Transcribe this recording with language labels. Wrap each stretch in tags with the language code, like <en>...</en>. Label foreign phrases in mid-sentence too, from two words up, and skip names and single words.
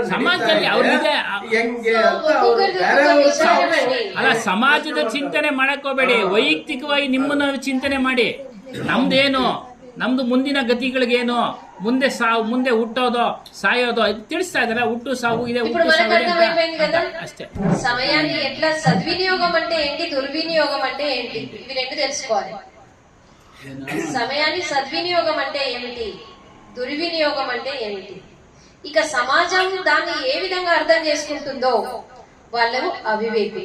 <kn>ಸಮಾಜದಲ್ಲಿ ಅವ್ರಿಗೆ ಅಲ್ಲ, ಸಮಾಜದ ಚಿಂತನೆ ಮಾಡಕ್ ಹೋಗ್ಬೇಡಿ. ವೈಯಕ್ತಿಕವಾಗಿ ನಿಮ್ಮನ್ನ ಚಿಂತನೆ ಮಾಡಿ. ನಮ್ದು ಮುಂದಿನ ಗತಿಗಳಿಗೇನು, ಮುಂದೆ ಸಾವು, ಮುಂದೆ ಹುಟ್ಟೋದೋ ಸಾಯೋದೋ ತಿಳಿಸ್ತಾ ಇದಾರೆ. ಹುಟ್ಟು ಸಾವು ಇದೆ, అಷ್ಟೇ.</kn> <te>సమయాన్ని ఎట్లా సద్వినియోగం అంటే ఏంటి, దుర్వినియోగం అంటే ఏంటి, ఇవి రెండు తెలుసుకోవాలి. సమయాన్ని సద్వినియోగం అంటే ఏమిటి, దుర్వినియోగం అంటే ఏమిటి. ఇక సమాజం దాన్ని ఏ విధంగా అర్థం చేసుకుంటుందో వాళ్ళు అవివేకి.</te>